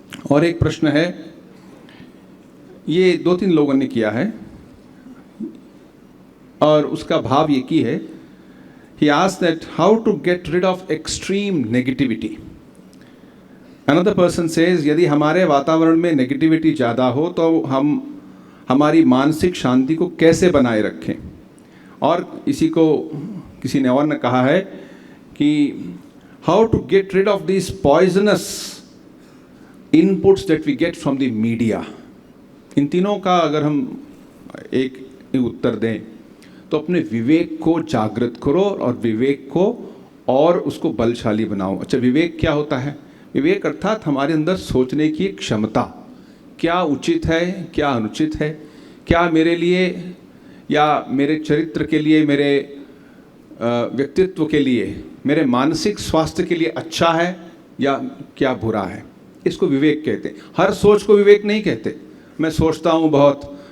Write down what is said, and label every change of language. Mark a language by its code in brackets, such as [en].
[hi] और एक प्रश्न है, ये 2-3 लोगों ने किया है और उसका भाव ये की है, [en] he asked that how to get rid of extreme negativity. Another person says [hi] यदि हमारे वातावरण में नेगेटिविटी ज़्यादा हो तो हम हमारी मानसिक शांति को कैसे बनाए रखें। और इसी को किसी ने और ने कहा है कि [en] how to get rid of these poisonous inputs that we get from the media. [hi] इन तीनों का अगर हम एक उत्तर दें तो अपने विवेक को जागृत करो और विवेक को और उसको बलशाली बनाओ। अच्छा, विवेक क्या होता है? विवेक अर्थात हमारे अंदर सोचने की क्षमता, क्या उचित है, क्या अनुचित है, क्या मेरे लिए या मेरे चरित्र के लिए, मेरे व्यक्तित्व के लिए, मेरे मानसिक स्वास्थ्य के लिए अच्छा है या क्या बुरा है। इसको विवेक कहते हैं। हर सोच को विवेक नहीं कहते। मैं सोचता हूँ बहुत,